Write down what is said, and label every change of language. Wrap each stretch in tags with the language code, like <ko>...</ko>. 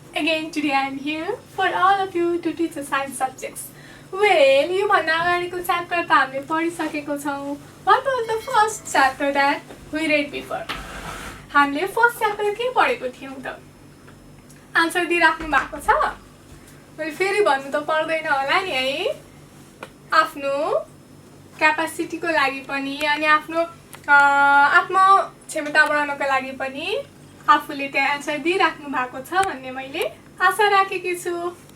<en>Again today I am here for all of you to teach the science subjects.</en> <ne>Well, यो भन्दा अगाडिको chapter त हामीले पढिसकेको छौं.</ne> <en>What was the first chapter that we read before?</en> <ne>हामीले first chapter के पढेको थियौं त? आन्सर दिइराख्नु भएको छ? मैले फेरि भन्नु त पर्दैन होला नि है. आफ्नो क्यापासिटीको लागि पनि अनि आफ्नो आत्म क्षमता बढाउनको लागि पनि आफूले त्यहाँ आन्सर दिइराख्नु भएको छ भन्ने मैले आशा राखेकी छु.</ne>